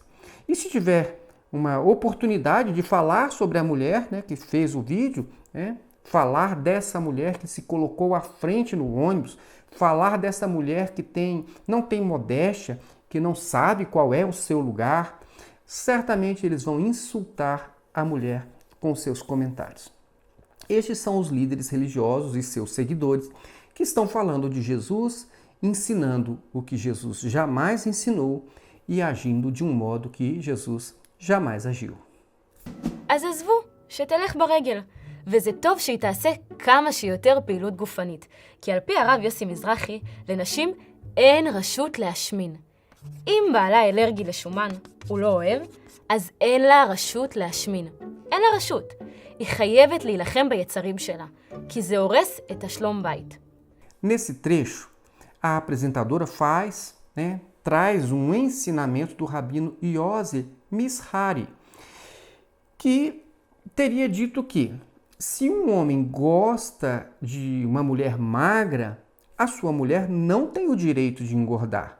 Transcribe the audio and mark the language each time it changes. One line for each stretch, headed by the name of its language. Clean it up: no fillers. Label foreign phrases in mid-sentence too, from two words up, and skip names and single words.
Portuguese: E se tiver uma oportunidade de falar sobre a mulher, que fez o vídeo, falar dessa mulher que se colocou à frente no ônibus, falar dessa mulher que não tem modéstia, que não sabe qual é o seu lugar, certamente eles vão insultar a mulher com seus comentários. Estes são os líderes religiosos e seus seguidores que estão falando de Jesus, ensinando o que Jesus jamais ensinou e agindo de um modo que Jesus jamais agiu.
Hebrew: אז עזבו, שתלך ברגל. וזה טוב שהיא תעשה כמה שיותר פעילות גופנית. כי על פי הרב יוסי מזרחי, לנשים אין רשות להשמין. אם בעלה אלרגי לשומן, הוא לא אוהב, אז אין לה רשות להשמין. אין לה רשות. היא חייבת להילחם ביצרים שלה, כי זה הורס את השלום בית.
Portuguese: Nesse trecho, a apresentadora traz um ensinamento do rabino Yossi Mizrahi, que teria dito que se um homem gosta de uma mulher magra, a sua mulher não tem o direito de engordar.